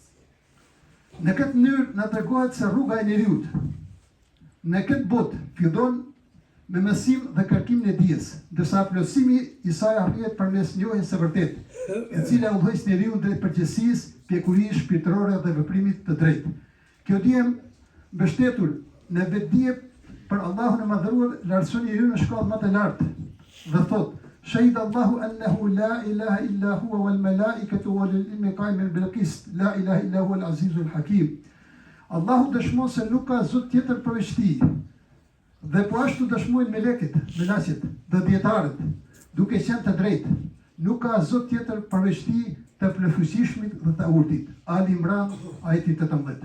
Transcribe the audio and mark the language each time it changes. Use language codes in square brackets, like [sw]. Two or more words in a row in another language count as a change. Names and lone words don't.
[sq] Në këtë mënyrë na tregohet se rruga e njeriut në këtë botë fillon me mësim dhe kërkimin e dijes, ndërsa plotësimi i saj arrihet përmes njohjes së vërtetë, e cila udhëheq njeriu drejt përgjegjësisë, pjekurisë shpirtërore dhe veprimit të drejtë. Kjo dije mbështetur në vetdije për Allahun e madhëruar lartëson njeriu në shkallë më të lartë dhe thot: [ar] شهد الله أنه لا إله إلا هو والملائكة والعلم قائما بالقسط. لا إله إلا هو العزيز الحكيم. [sq] Allahu dëshmon se nuk ka zot tjetër përveç tij. Dhe po ashtu dëshmojnë melekët dhe dietarët, duke qenë të drejtë. Nuk ka zot tjetër përveç tij, të plotësishmit dhe të urtit. Ali Imran ajeti 18.